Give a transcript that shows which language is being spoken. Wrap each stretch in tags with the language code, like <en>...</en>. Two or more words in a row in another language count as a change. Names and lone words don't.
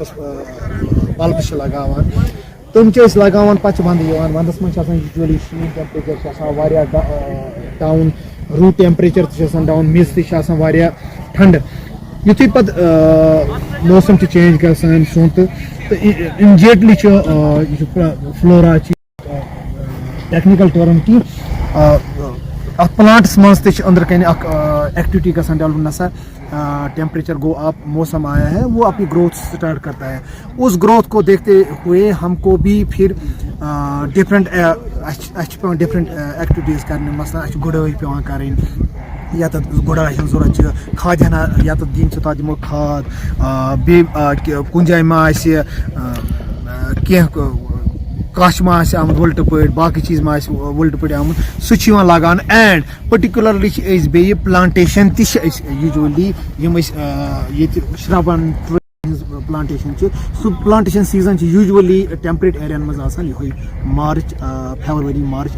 <ks>بلبس چھِ لگاوان تِم چھِ أسۍ لگاوان پتہٕ چھِ ونٛدٕ یِوان ونٛدس منٛز چھِ آسان یوٗجؤلی شیٖن ٹیمپریچر چھِ آسان واریاہ ڈاوُن روٗد ٹیمپریچر تہِ چھِ آسان ڈاوُن میٚژ تہِ چھِ آسان واریاہ ٹھنڈٕ یُتھُے پتہٕ موسم چھُ چینج گژھان سونتہٕ تہٕ اِمجیٹلی چھُ یہِ چھُ فلورا چھِ</ks> <en>technical term</en> <ks>کہِ اتھ پلانٹس مز تہِ چھِ أنٛدرٕ کنہِ اکھ ایکٹیویٹی گژھان ڈیولپ نسا ٹیمپریچر گو</ks> <ur>اب موسم آیا ہے وہ اپنی</ur> <en>growth start</en> <ur>کرتا ہے اس گروتھ کو دیکھتے ہوئے ہم کو بھی</ur> <ks>پھر ڈفرنٹ پیوان</ks> <en>different activities</en> <ks>کرنے مثلاً اَسہِ چھِ گُڈٲے پیوان کَرٕنۍ یتھ گُڈاے ہٕنٛز ضوٚرتھ چھِ کھادِ ہنا یتھ دِنۍ چھِ تتھ دِمو کھاد بیٚیہِ کُنہِ جایہِ ما آسہِ کینٛہہ کچھ ما آسہِ آمُت وٕلٹہٕ پٲٹھۍ باقٕے چیٖز ما آسہِ وٕلٹہٕ پٲٹھۍ آمُت سُہ چھُ یِوان لاگان</ks> <en>and particularly</en> <ks>چھِ أسۍ بیٚیہِ پلانٹیشن تہِ چھِ أسۍ یوٗجؤلی یِم أسۍ ییٚتہِ شرٛبن ہٕنٛز پلانٹیشن چھِ سُہ</ks> <en>plantation season</en> <ks>چھِ یوٗجؤلی</ks> <en>temperate areas</en> <ks>منٛز آسان یِہوے مارٕچ فیبرؤری مارٕچ</ks>